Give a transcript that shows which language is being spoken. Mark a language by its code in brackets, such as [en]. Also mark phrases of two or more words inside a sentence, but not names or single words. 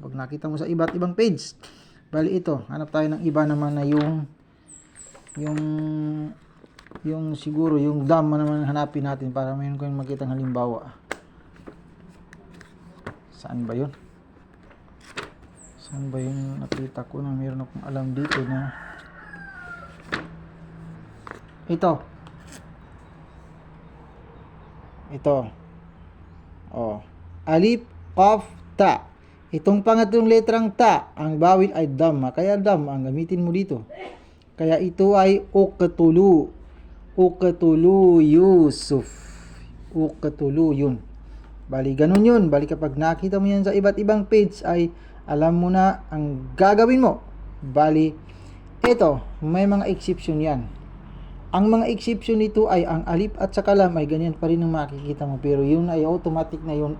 [tl] Kapag nakita mo sa iba't ibang page. Bali ito, hanap tayo ng iba naman na yung siguro yung dhamma naman hanapin natin para mayroon kayong makitang halimbawa. Saan ba yun? Saan ba yung nakita ko na mayroon akong alam dito na ito. Alif, qaf, ta. Itong pangatlong letrang ta, ang bawil ay dhamma. Kaya dhamma ang gamitin mo dito. Kaya ito ay uqtulu. Uqtulu Yusuf. Uqtulu yun. Bali, ganun yun. Bali, kapag nakita mo yan sa iba't ibang page ay alam mo na ang gagawin mo. Bali, ito, may mga exception yan. Ang mga exception nito ay ang alif at saka lam ay ganyan pa rin ang makikita mo. Pero yun ay automatic na yun.